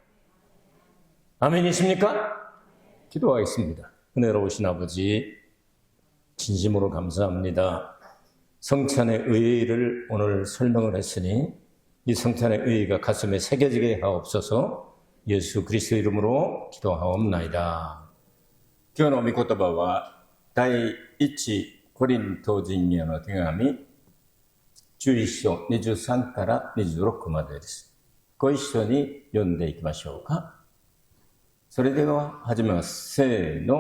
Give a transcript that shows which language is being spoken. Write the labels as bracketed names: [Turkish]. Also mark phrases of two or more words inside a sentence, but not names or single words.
[Korean] 아멘이십니까? 기도하겠습니다. 은혜로우신 아버지 진심으로 감사합니다. 성찬의 의의를 오늘 설명을 했으니 이 성찬의 의의가 가슴에 새겨지게 하옵소서. 예수 그리스도 이름으로 기도하옵나이다. [Japanese] 今日の御言葉は第一コリント人への手紙 11章23から26までです。ご一緒に読んでいきましょうか。それでは始めます。せーの。